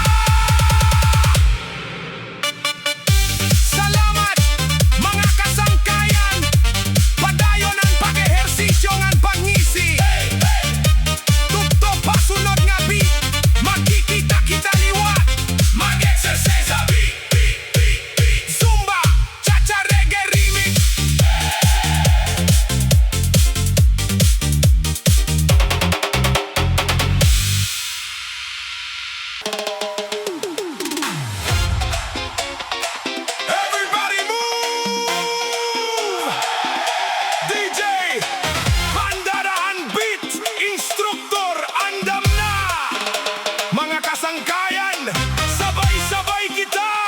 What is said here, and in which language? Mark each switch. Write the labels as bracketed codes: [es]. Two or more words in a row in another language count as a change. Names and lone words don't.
[war] Salamat, mga kasangkayan, padayon ang pag-ehersisyo ngan pangisi. Tuktok pasunod nga beat, magkikita kita liwat. Mag-exercise sa beat, Zumba, Chacha [en] reggae remix. Everybody move! [war] DJ, bandarahan beat, instruktor, andam na! Mga kasangkayan, sabay-sabay kita!